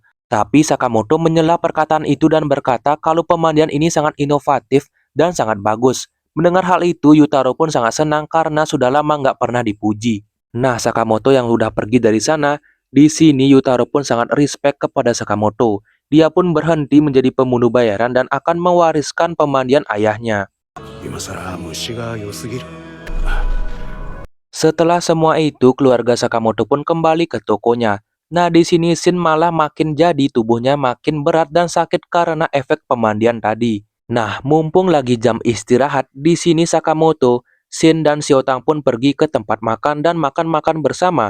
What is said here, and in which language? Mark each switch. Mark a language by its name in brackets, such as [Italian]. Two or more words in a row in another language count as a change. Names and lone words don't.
[Indonesian] Tapi Sakamoto menyela perkataan itu dan berkata kalau pemandian ini sangat inovatif dan sangat bagus. Mendengar hal itu, Yutaro pun sangat senang karena sudah lama nggak pernah dipuji. Nah, Sakamoto yang udah pergi dari sana, di sini Yutaro pun sangat respect kepada Sakamoto. Dia pun berhenti menjadi pembunuh bayaran dan akan mewariskan pemandian ayahnya. [Japanese] 今さら虫が良すぎる。 [Indonesian] Setelah semua itu, keluarga Sakamoto pun kembali ke tokonya. Nah, di sini Shin malah makin jadi tubuhnya makin berat dan sakit karena efek pemandian tadi. Nah, mumpung lagi jam istirahat, di sini Sakamoto, Shin dan Xiaotang pun pergi ke tempat makan dan makan-makan bersama.